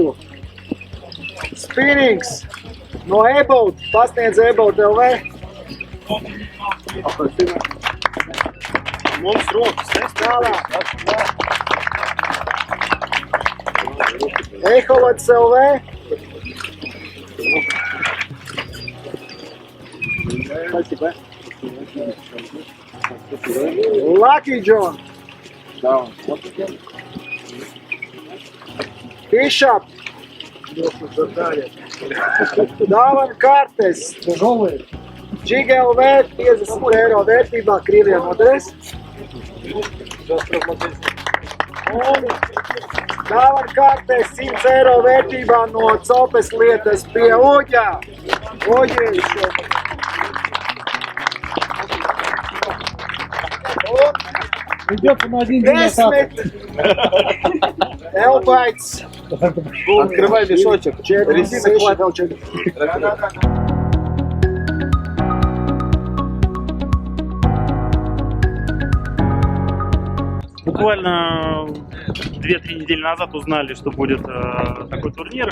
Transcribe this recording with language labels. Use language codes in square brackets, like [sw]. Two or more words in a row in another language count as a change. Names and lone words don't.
[lv] Spinnings no Ebout, pasniedz Ebout LV. Mums rokas nestālāk. Eholots LV. Lucky John. Bishop. Dāvana kartes. GGLV 50 eiro vērtībā Krievijā noderēs. Un dāvana kartes 100 eiro vērtībā no Copes lietas pie Uģā. Uģis. Desmit Elbaits. [ru] Открывай мешочек. Буквально 2-3 недели назад узнали, что будет такой турнир.